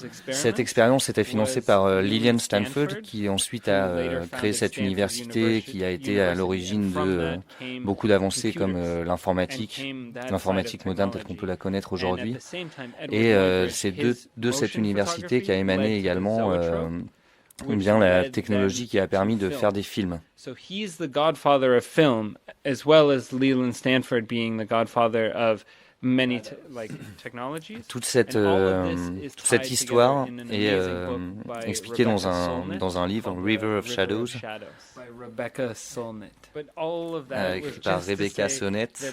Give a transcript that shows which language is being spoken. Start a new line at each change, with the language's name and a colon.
French: Cette expérience était financée par Lillian Stanford, qui ensuite a créé cette université qui a été à l'origine de beaucoup d'avancées comme l'informatique moderne telle qu'on peut la connaître aujourd'hui. Et c'est de cette université qu'a émané également bien la technologie qui a permis de faire des films.
English: So he's the godfather of film, as well as Leland Stanford being the godfather of many technologies.
French: Toute cette histoire est expliquée dans un livre, River of Shadows, écrit par Rebecca Solnit.